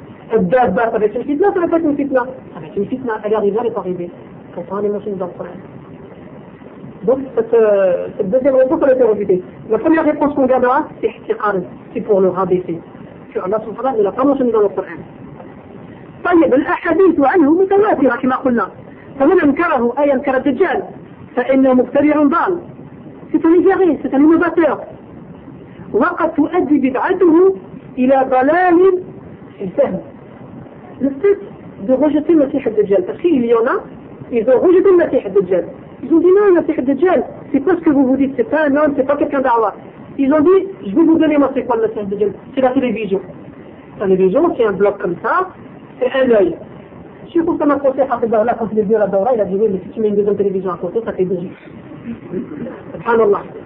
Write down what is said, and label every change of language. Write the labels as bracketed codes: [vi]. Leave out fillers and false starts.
[fr] Ça va être une fitna ou ça va pas être une fitna? Ça va être une fitna. Elle est arrivée, elle n'est pas arrivée. Pourtant, elle est mentionnée dans le Coran. Donc cette deuxième réponse qu'on a été refutée. La première réponse qu'on gardera, c'est ihtiqal, c'est pour le rabaisser. Que Allah subhanahu wa ta'ala ne l'a pas mentionné dans le Coran. [ar] طيب الأحاديث عنه متواترة كما قلنا. فمن أنكره أي أنكر الدجال فإنه مبتدع ضال. [fr] C'est un égaré, c'est un innovateur. [ar] وقد تؤدي بدعته إلى ضلال الفهم. [fr] Le fait de rejeter le Masih al-Dajjal, parce qu'il y en a, ils ont rejeté le Masih al-Dajjal. Ils ont dit non, la Masih al-Dajjal, c'est pas ce que vous vous dites, c'est pas un homme, c'est pas quelqu'un d'Allah. Ils ont dit, je vais vous donner moi c'est quoi la Masih al-Dajjal, c'est la télévision. La télévision, c'est un bloc comme ça, c'est un œil. Si vous faites un procès à Fidara, quand il est venu à la Daura, il a dit oui, mais si tu mets une deuxième télévision à côté, ça fait deux yeux. Subhanallah.